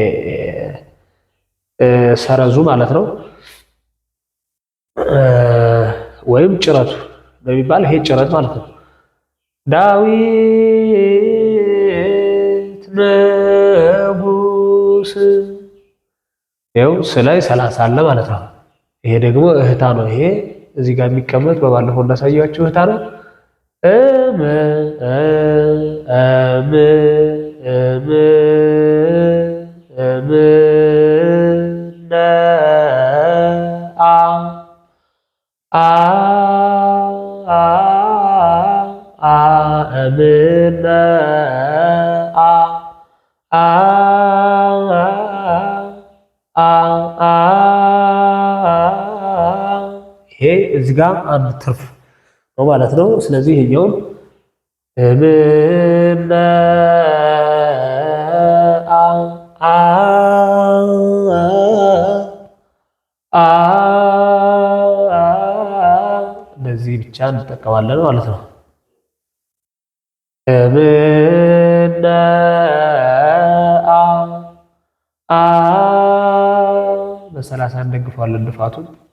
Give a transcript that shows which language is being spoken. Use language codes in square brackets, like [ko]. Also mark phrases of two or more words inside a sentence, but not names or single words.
[am] ሰረዙ ማለት ነው፣ ወይም ጭረቱ በሚባል ይሄ ጭረት ማለት ነው። ዳዊት ንጉስ። ይኸው ስላይ 30 አለ ማለት ነው። ይሄ ደግሞ እህታ ነው። ይሄ እዚህ ጋር የሚቀመጥ በባለፈው እንዳሳያችሁ እህታ ነው። እም እም እም እም አ አ አ እምነ አ አ አ ይሄ እዚህ ጋር አንድ ትርፍ ነው ማለት ነው። ስለዚህ ይሄኛውን እምነ አ አ አ እንደዚህ ብቻ እንጠቀማለን ማለት ነው። እምነ አ በ30 እንደግፈዋለን ድፋቱን።